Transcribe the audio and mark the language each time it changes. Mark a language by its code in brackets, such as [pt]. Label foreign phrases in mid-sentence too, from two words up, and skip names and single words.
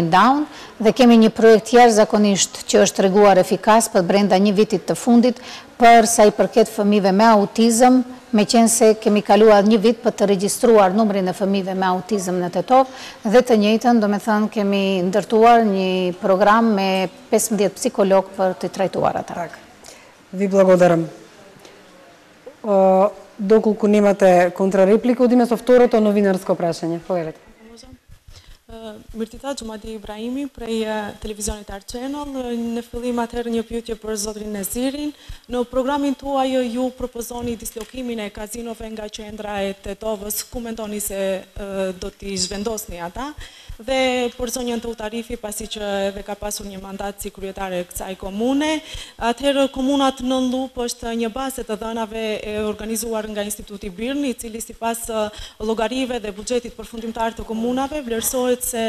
[sq] Down, dhe kemi një projekt jashtëzakonisht që është treguar efikas për brenda një vitit të fundit për sa i përket fëmijëve me autizëm, me qenë se kemi kaluar një vit për të regjistruar numrin e fëmijëve me autizëm në Tetovë, dhe të njëjtën, do me thënë, kemi ndërtuar një program me 15 psikolog për të trajtuar ata. [mk] Ви благодарам. Доколку немате контрареплика, одиме со второто новинарско прашање. Повелете. [sq] Mirtita Xhumadi Ibrahimi prej televizionit Art Channel. Në fillim atëherë një pyetje për zotrin Nezirin. Në programin tuaj ju propozoni dislokimin e kazinove nga qendra e Tetovës. Ku mendoni se do t'i zhvendosni ata? Dhe për zonjën Teutarifi, pasi që edhe ka pasur një mandat si kryetare kësaj komune, atëherë komunat Nën Lup është një bazë të dhënave e organizuar nga Instituti Birni, i cili sipas llogarive dhe buxhetit përfundimtar të komunave vlerësohet